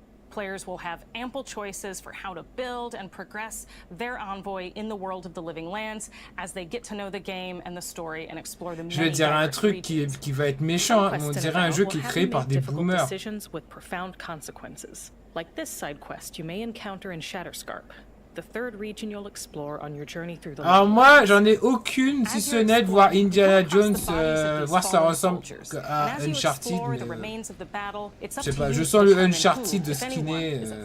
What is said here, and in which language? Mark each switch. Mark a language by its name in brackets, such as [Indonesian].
[English] Players will have ample choices for how to build and progress their envoy in the world of the living lands as they get to know the game and the story and explore the many. [French] Je vais dire un truc qui va être méchant, hein. On dirait un jeu qui est créé par des boomers. [English] With profound consequences, like this side quest you may encounter in Shatterscarp, the third region you'll explore on your journey through the. [French] Alors moi, j'en ai aucune, si ce n'est de voir Indiana Jones, voir ça ressemble à Uncharted, mais je sais pas, je sens le Uncharted de skinner.